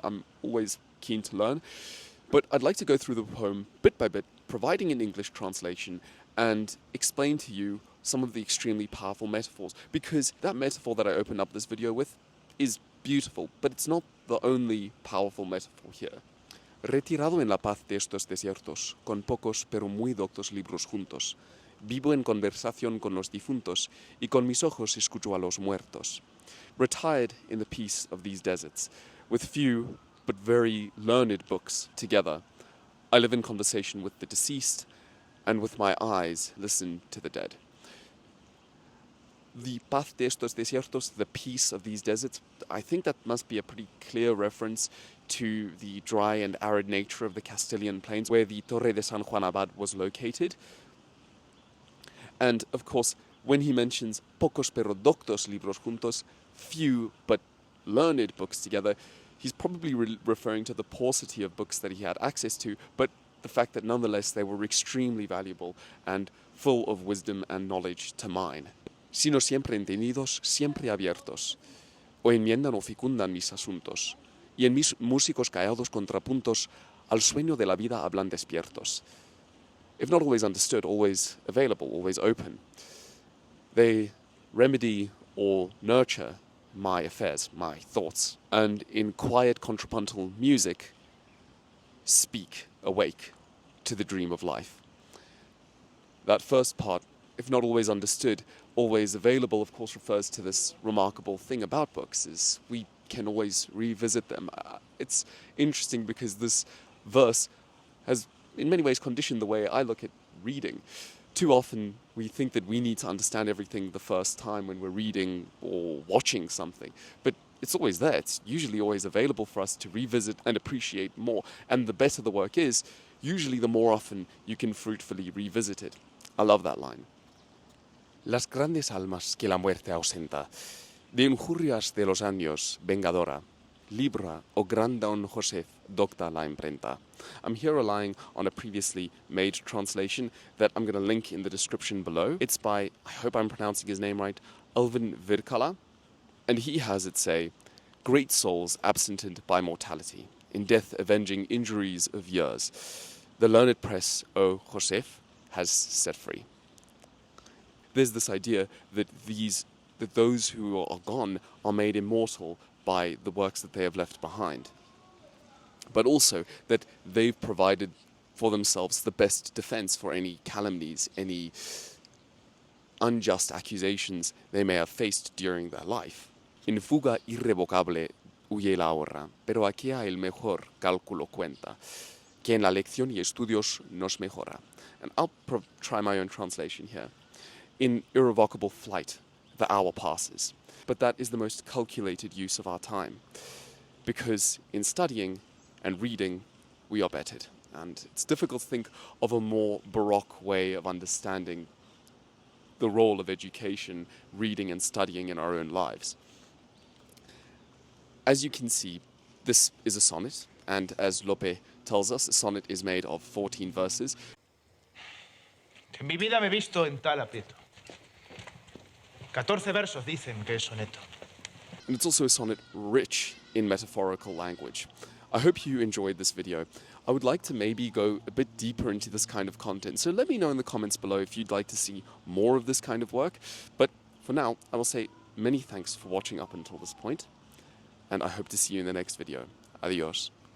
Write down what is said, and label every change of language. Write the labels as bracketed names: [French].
[English] I'm always keen to learn. But I'd like to go through the poem bit by bit, providing an English translation, and explain to you some of the extremely powerful metaphors, because that metaphor that I opened up this video with is beautiful, but it's not the only powerful metaphor here. [Spanish] Retirado en la paz de estos desiertos, con pocos pero muy doctos libros juntos, vivo en conversación con los difuntos, y con mis ojos escucho a los muertos. [English] Retired in the peace of these deserts, with few but very learned books together, I live in conversation with the deceased, and with my eyes listen to the dead. The [Spanish] paz de estos desiertos, [English] the peace of these deserts, I think that must be a pretty clear reference to the dry and arid nature of the Castilian plains, where the Torre de San Juan Abad was located. And, of course, when he mentions [Spanish] pocos pero doctos libros juntos, [English] few but learned books together, he's probably referring to the paucity of books that he had access to, but the fact that nonetheless they were extremely valuable and full of wisdom and knowledge to mine. [Spanish] Sino siempre entendidos, siempre abiertos, o enmiendan o fecundan mis asuntos, y en mis músicos callados contrapuntos al sueño de la vida hablan despiertos. [English] If not always understood, always available, always open. They remedy or nurture my affairs, my thoughts, and in quiet contrapuntal music, speak awake to the dream of life. That first part, if not always understood, always available, of course, refers to this remarkable thing about books, is we can always revisit them. It's interesting because this verse has, in many ways, conditioned the way I look at reading. Too often, we think that we need to understand everything the first time when we're reading or watching something. But it's always there. It's usually always available for us to revisit and appreciate more. And the better the work is, usually the more often you can fruitfully revisit it. I love that line. [Spanish] Las grandes almas que la muerte ausenta, de injurias de los años vengadora, libra o gran Don José docta la imprenta. [English] I'm here relying on a previously made translation that I'm going to link in the description below. It's by, I hope I'm pronouncing his name right, Alvin Virkala. And he has it say, great souls absented by mortality, in death avenging injuries of years, the learned press, O Joseph, has set free. There's this idea that those who are gone are made immortal by the works that they have left behind, but also that they've provided for themselves the best defense for any calumnies, any unjust accusations they may have faced during their life. [Spanish] In fuga irrevocable huye la hora, pero aquí el mejor cálculo cuenta, que en la lección y estudios nos mejora. [English] And I'll try my own translation here. In irrevocable flight, the hour passes, but that is the most calculated use of our time, because in studying and reading, we are bettered. And it's difficult to think of a more baroque way of understanding the role of education, reading and studying in our own lives. As you can see, this is a sonnet, and as Lope tells us, a sonnet is made of 14 verses. [Spanish] En mi vida me he visto en tal aprieto. 14 versos dicen que es soneto. [English] And it's also a sonnet rich in metaphorical language. I hope you enjoyed this video. I would like to maybe go a bit deeper into this kind of content, so let me know in the comments below if you'd like to see more of this kind of work. But for now, I will say many thanks for watching up until this point, and I hope to see you in the next video. Adios.